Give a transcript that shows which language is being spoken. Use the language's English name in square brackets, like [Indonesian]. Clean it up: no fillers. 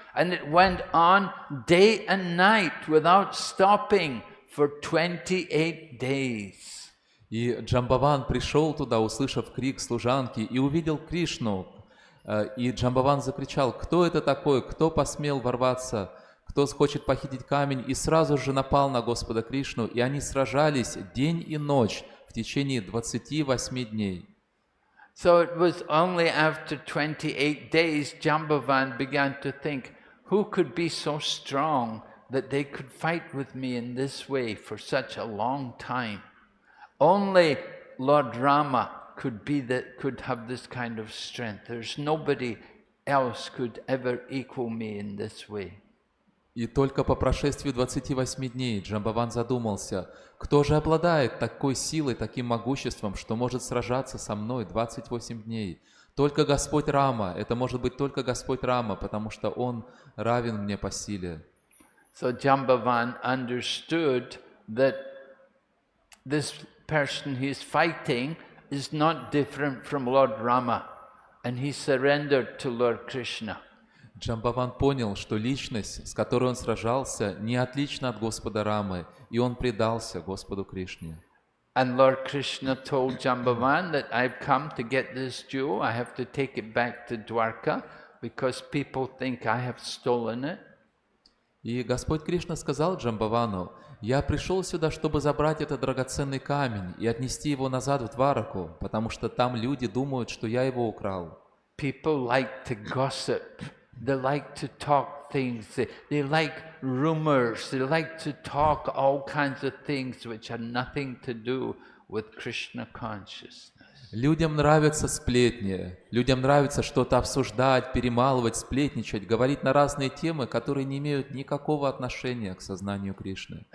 [English] And it went on day and night without stopping for 28 days. [Russian] И Джамбаван пришел туда, услышав крик служанки, и увидел Кришну. И Джамбаван закричал, кто это такой, кто посмел ворваться, кто хочет похитить камень, и сразу же напал на Господа Кришну, и они сражались день и ночь в течение 28 дней. [English] So it was only after 28 days Jambavan began to think, who could be so strong that they could fight with me in this way for such a long time? Only Lord Rama could have this kind of strength. There's nobody else could ever equal me in this way. [Russian] И только по прошествии 28 дней Джамбаван задумался, кто же обладает такой силой, таким могуществом, что может сражаться со мной 28 дней. Только Господь Рама, это может быть только Господь Рама, потому что Он равен мне по силе. [English] So Jambavan understood that this person he's fighting is not different from Lord Rama, and he surrendered to Lord Krishna. [Russian] Джамбаван понял, что личность, с которой он сражался, не отлична от Господа Рамы, и он предался Господу Кришне. [English] And Lord Krishna told Jambavan that I've come to get this jewel, I have to take it back to Dwarka because people think I have stolen it. [Russian] И Господь Кришна сказал Джамбавану: «Я пришел сюда, чтобы забрать этот драгоценный камень и отнести его назад в Двараку, потому что там люди думают, что я его украл». [English] People like to gossip, they like to talk things, they like rumors, they like to talk all kinds of things which have nothing to do with Krishna consciousness. [Russian] Людям нравятся сплетни, людям нравится что-то обсуждать, перемалывать, сплетничать, говорить на разные темы, которые не имеют никакого отношения к сознанию Кришны.